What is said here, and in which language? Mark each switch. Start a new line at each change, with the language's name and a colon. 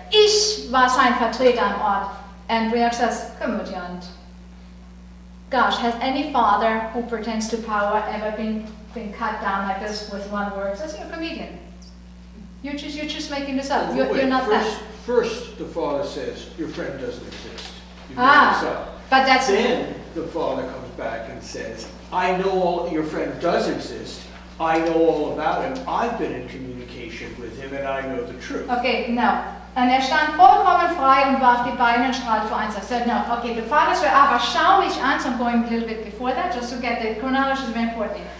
German: Ich war sein Vertreter am Ort.
English: And Riak says, Komödiant. Gosh, has any father who pretends to power ever been cut down like this with one word? Says, you're a comedian. You're just making this up. You're not that. First, the father says, your friend doesn't exist. You make this up. But that's... Then the father comes back and says, I know your friend does exist. I know all about him. I've been in communication with him and I know the truth. Okay, no.
German: Und stand vollkommen frei und warf die Beine und strahlte vor eins.
English: I said, no. Okay, the father said, aber schau mich an. So I'm going a little bit before that, just to get the chronology is very important.